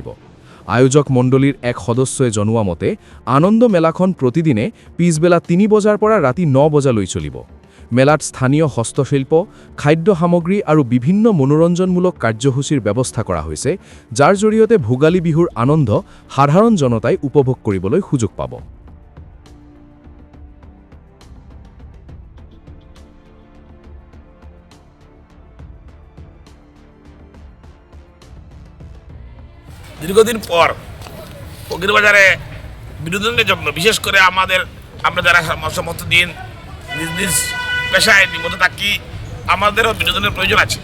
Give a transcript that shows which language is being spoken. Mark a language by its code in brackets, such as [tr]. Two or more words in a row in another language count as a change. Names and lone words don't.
[as] আয়োজক মণ্ডলীৰ এক সদস্যই জনোৱা মতে আনন্দ মেলাখন প্ৰতিদিনে পিছবেলা ৩ বজাৰ পৰা ৰাতি ৯ বজালৈ চলিব। মেলাত স্থানীয় হস্তশিল্প, খাদ্য সামগ্ৰী আৰু বিভিন্ন মনোৰঞ্জনমূলক কাৰ্যসূচীৰ ব্যৱস্থা কৰা হৈছে, যাৰ জৰিয়তে ভোগালী বিহুৰ আনন্দ সাধাৰণ জনতাই উপভোগ কৰিবলৈ সুযোগ পাব। [bn] দীর্ঘদিন পর ফকির বাজারে বিনোদনের জন্য বিশেষ করে আমরা যারা সমস্ত দিন নিজ নিজ পেশায় নিবদ্ধ থাকি, আমাদেরও বিনোদনের প্রয়োজন আছে।